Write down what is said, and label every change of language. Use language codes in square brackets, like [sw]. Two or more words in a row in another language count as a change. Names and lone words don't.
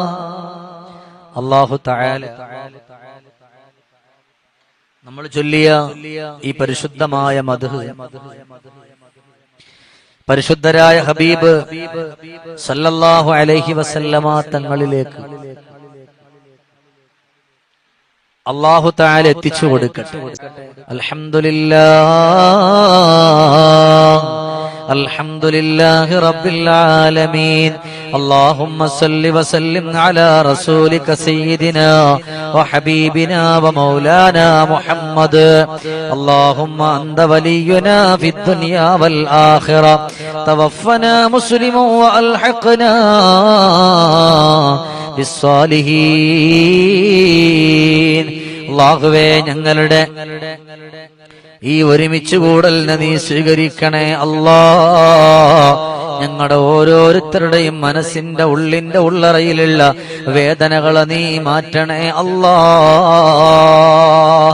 [ar] الله تعالى [ml] നമ്മൾ ചൊല്ലിയ ഈ പരിശുദ്ധമായ മദ്ഹ് പരിശുദ്ധരായ ഹബീബ് [ar] صلى الله عليه وسلم [ml] തങ്ങളിലേക്ക് [ar] الله تعالى [ml] എത്തിച്ചു കൊടുക്കട്ടെ. [ar] الحمد لله الحمد لله رب العالمين. اللهم صل وسلم على رسولك سيدنا وحبيبنا ومولانا محمد. اللهم أنت ولينا في الدنيا والآخرة توفنا مسلما وألحقنا بالصالحين. [ml] അല്ലാഹുവേ ഞങ്ങളുടെ ഈ ഒരുമിച്ച് കൂടലിനെ നീ സ്വീകരിക്കണേ അല്ലാഹ്. ഞങ്ങളുടെ ഓരോരുത്തരുടെയും മനസ്സിന്റെ ഉള്ളിന്റെ ഉള്ളറയിലുള്ള വേദനകളെ നീ മാറ്റണേ അല്ലാഹ്.